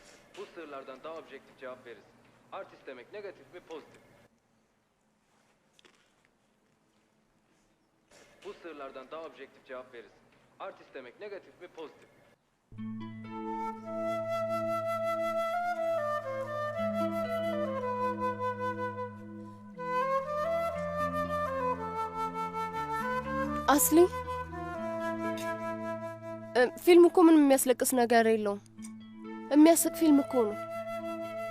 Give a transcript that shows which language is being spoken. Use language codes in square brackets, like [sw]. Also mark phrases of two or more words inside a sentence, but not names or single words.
[tr] Bu sırlardan daha objektif cevap verirsin. Artist demek negatif mi pozitif? Bu sırlardan daha objektif cevap verirsin. Artist demek negatif mi pozitif? [am] አስሊ፣ ፊልም እኮ ምንም የሚያስለቅስ ነገር የለውም። የሚያስቅ ፊልም እኮ ነው።